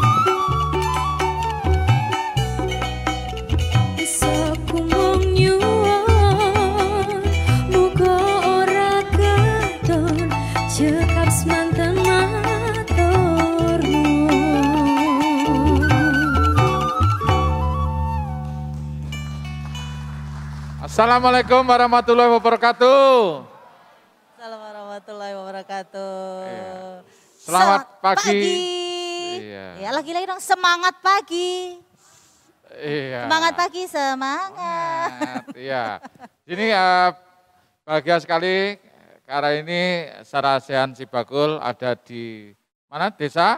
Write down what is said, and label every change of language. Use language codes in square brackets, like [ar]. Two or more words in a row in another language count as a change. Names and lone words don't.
[jv] Iso ku mung nyuwun muga ora keton, cekap semanten matur nuwun. [ar] السلام عليكم ورحمة الله وبركاته. السلام عليكم ورحمة الله وبركاته. [id] Iya. Selamat pagi. Iya. Ya, lagi-lagi dong semangat pagi. Iya. Semangat pagi, semangat. Iya. Ini bahagia sekali karena ini Sarasehan Sibakul ada di mana desa?